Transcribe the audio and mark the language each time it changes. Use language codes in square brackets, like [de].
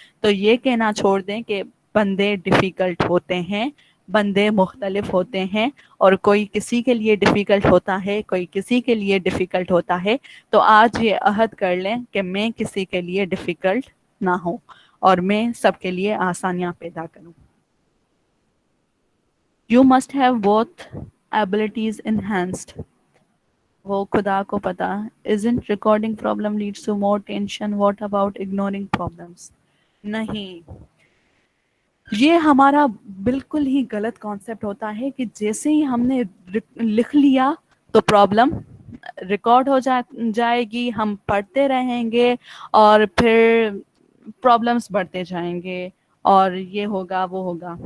[ur] تو یہ کہنا چھوڑ دیں کہ بندے ڈیفیکلٹ ہوتے ہیں, بندے مختلف ہوتے ہیں, اور کوئی کسی کے لیے ڈیفیکلٹ ہوتا ہے, کوئی کسی کے لیے ڈیفیکلٹ ہوتا ہے. تو آج یہ عہد کر لیں کہ میں کسی کے لیے ڈیفیکلٹ نہ ہوں اور میں سب کے لیے آسانیاں پیدا کروں. [en] You must have both abilities enhanced. [ur] وہ خدا کو پتا. [en] Isn't recording problem leads to more tension? What about ignoring problems? [ur] نہیں, یہ ہمارا بالکل ہی غلط کانسیپٹ ہوتا ہے کہ جیسے ہی ہم نے لکھ لیا تو پرابلم ریکارڈ ہو جائے گی, ہم پڑھتے رہیں گے اور پھر پرابلمس بڑھتے جائیں گے اور یہ ہوگا وہ ہوگا.